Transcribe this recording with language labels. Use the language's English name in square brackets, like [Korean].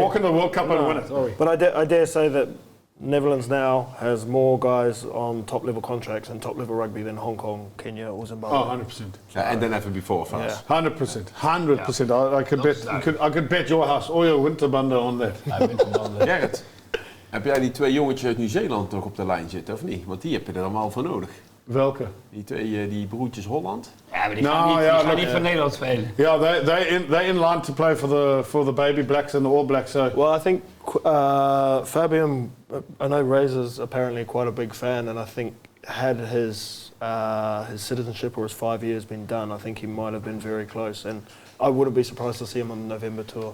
[English] walk in the World Cup and win it, are we? but I dare say that Netherlands now has more guys on top level contracts and top level rugby than Hong Kong, Kenya, or Zimbabwe. Oh, 100%. And then even before France. 100%. 100%. I could bet. I could bet your house, all your winterbanden on that. [Dutch] Gareth, heb jij die 2 jongetjes uit Nieuw-Zeeland toch op de lijn zitten, of niet? Want die heb je er allemaal voor nodig. Welke? Die 2, die broertjes Holland. Ja, maar die gaan niet voor Nederland spelen. [English] Yeah, they're in line to play for the baby blacks and the All Blacks. So. Well, I think Fabian, I know Razor's apparently quite a big fan, and I think had his citizenship or his 5 years been done, I think he might have been very close. And I wouldn't be surprised to see him on the November tour.